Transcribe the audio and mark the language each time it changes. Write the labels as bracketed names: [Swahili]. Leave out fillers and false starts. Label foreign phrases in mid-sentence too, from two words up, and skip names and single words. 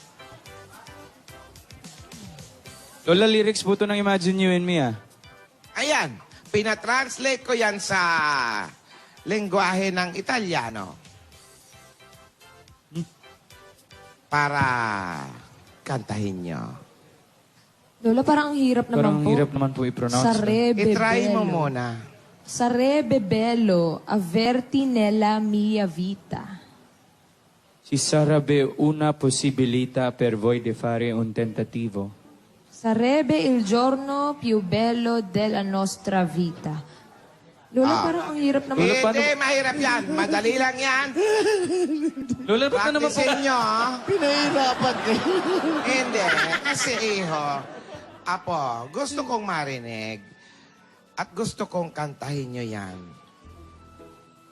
[Filipino] Lola, lyrics po ito ng Imagine You and Me, ah. Ayan, pinatranslate ko yan sa lengguwahe ng Italiano. Para kantahin nyo. Lola, parang ang hirap naman Parang po. hirap naman po i-pronounce. [Italian] Sarebbe [Filipino] I-try mo [Italian] bello. [Filipino] muna. [Italian] Sarebbe bello averti nella mia vita. Ci sarebbe una possibilità per voi di fare un tentativo. Sarebbe il giorno più bello della nostra vita. [Filipino] Lola, parang ang hirap naman. Hindi, mahirap yan. Madali lang yan. Lola, ba't na naman po? Practicein nyo. Pinahirapan kayo. Hindi, kasi iho, Apo, gusto kong marinig at gusto kong kantahin nyo yan.